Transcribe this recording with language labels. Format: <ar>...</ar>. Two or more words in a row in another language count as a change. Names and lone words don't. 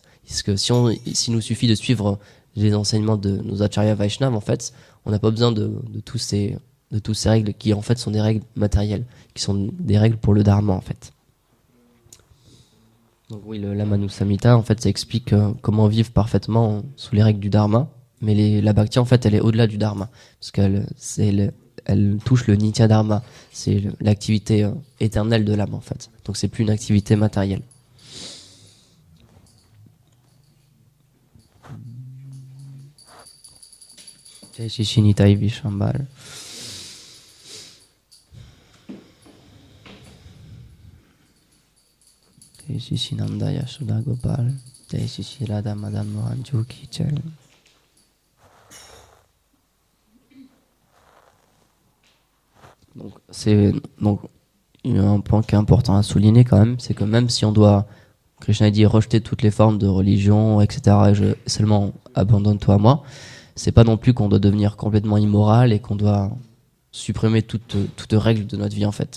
<fr>Parce que s'il nous suffit de suivre les enseignements de nos</fr> <sa>आचार्य वैष्णव,</sa> <fr>en fait, on n'a pas besoin de tous ces règles qui, en fait, sont des règles matérielles, qui sont des règles pour le dharma, en fait. Donc oui, la Manu Samhita, en fait, ça explique comment vivre parfaitement sous les règles du dharma. Mais la bhakti, en fait, elle est au-delà du dharma. Parce elle touche le</fr> <sa>नित्य धर्म.</sa> <fr>C'est l'activité éternelle de l'âme, en fait. Donc c'est plus une activité matérielle.</fr> <hi>जय श्री श्री निताई विशम्भर. जय श्री श्री नन्द यशोदा गोपाल. जय श्री श्री राधा मदन मोहन की जय.</hi> <fr>Donc il y a un point qui est important à souligner quand même, c'est que même si on doit, Krishna dit, rejeter toutes les formes de religion, etc., et seulement abandonne-toi à moi, c'est pas non plus qu'on doit devenir complètement immoral et qu'on doit supprimer toute règle de notre vie en fait.</fr>